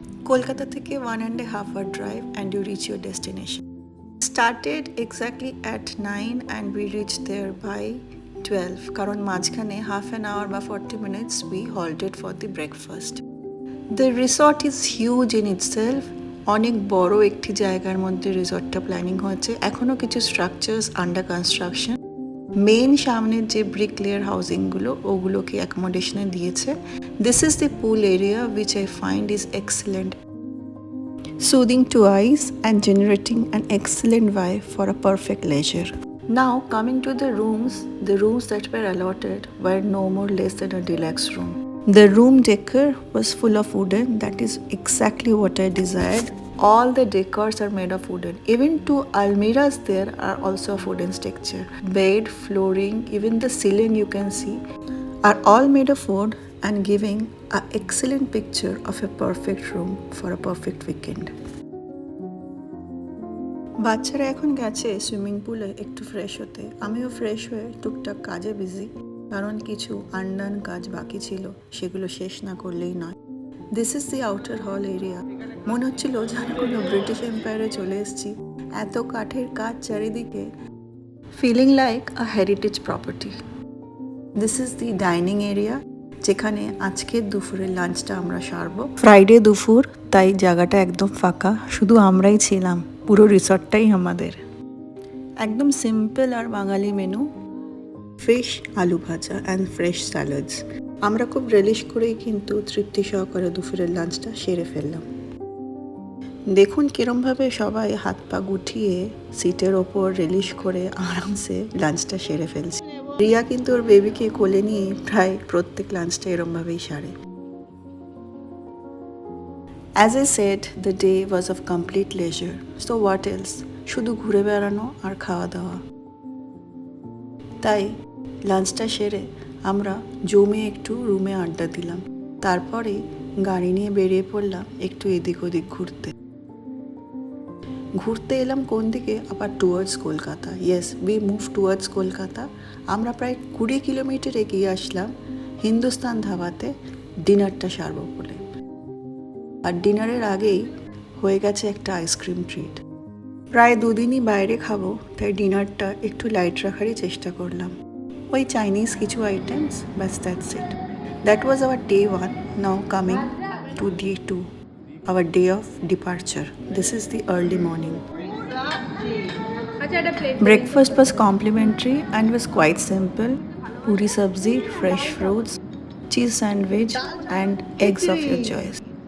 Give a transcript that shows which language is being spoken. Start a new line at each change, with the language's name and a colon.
Bangla: কলকাতা থেকে
English: 1.5 hour drive and you reach your destination. Started exactly at 9 and we reached there by 12,
Bangla: কারণ মাঝখানে
English: half an hour বা 40 minutes we halted for the breakfast. The resort is huge in itself.
Bangla: অনেক বড় একটি জায়গার মধ্যে রিসর্টটা planning হয়েছে। এখনও কিছু স্ট্রাকচার্স আন্ডার কনস্ট্রাকশন। মেইন সামনের যে ব্রিক লেয়ার হাউজিংগুলো ওগুলোকে অ্যাকোমোডেশনে দিয়েছে।
English: This is the pool area which I find is excellent, soothing to eyes and generating an excellent vibe for a perfect leisure. Now coming to the rooms that were allotted were no more less than a deluxe room. The room decor was full of wooden, that is exactly what I desired. All the decors are made of wooden. Even two almirahs there are also of wooden structure. Bed, flooring, even the ceiling you can see are all made of wood and giving an excellent picture of a perfect room for a perfect weekend.
Bangla: বাচ্চারা এখন গেছে swimming পুলে একটু fresh হতে। আমিও fresh হয়ে টুকটাক কাজে বিজি, কারণ কিছু আনডান কাজ বাকি ছিল, সেগুলো শেষ না করলেই নয়।
English: This is the outer hall area.
Bangla: মনে হচ্ছিল যেন কোনো ব্রিটিশ এম্পায়ারে চলে এসেছি, এত কাঠের কাজ চারিদিকে,
English: Feeling like a heritage property. This is the dining area,
Bangla: যেখানে আজকের দুপুরের লাঞ্চটা আমরা সারবো। ফ্রাইডে দুপুর, তাই জায়গাটা একদম ফাঁকা, শুধু আমরাই ছিলাম, পুরো রিসর্টটাই আমাদের। একদম সিম্পল আর বাঙালি মেনু, ফিশ, আলু ভাজা অ্যান্ড ফ্রেশ স্যালাডস। আমরা খুব রিলিশ করেই কিন্তু তৃপ্তি সহকারে দুপুরের লাঞ্চটা সেরে ফেললাম। দেখুন কিরমভাবে সবাই হাত পা গুটিয়ে সিটের ওপর রিলিশ করে আরামসে লাঞ্চটা সেরে ফেলছে। রিয়া কিন্তু ওর বেবিকে কোলে নিয়ে প্রায় প্রত্যেক লাঞ্চটা এরমভাবেই সারে।
English: As I said, the day was of complete leisure. So what else?
Bangla: শুধু ঘুরে বেড়ানো আর খাওয়া দাওয়া। তাই লাঞ্চটা সেরে আমরা জমে একটু রুমে আড্ডা দিলাম। তারপরে গাড়ি নিয়ে বেরিয়ে পড়লাম একটু এদিক ওদিক ঘুরতে এলাম কোন দিকে, আবার towards Kolkata.
English: Yes, we move towards Kolkata.
Bangla: আমরা প্রায় 20 কিলোমিটার এগিয়ে আসলাম হিন্দুস্তান ধাবাতে ডিনারটা সারবো বলে। আর ডিনারের আগেই হয়ে গেছে একটা আইসক্রিম ট্রিট। প্রায় দুদিনই বাইরে খাবো, তাই ডিনারটা একটু লাইট রাখারই চেষ্টা করলাম। ওই চাইনিজ কিছু আইটেমস,
English: ব্যাস that's it. That was our day 1, now coming to day 2, our day of departure. This is the early morning. Breakfast was complimentary and was quite simple. Puri sabzi, fresh fruits, cheese sandwich and eggs of your choice.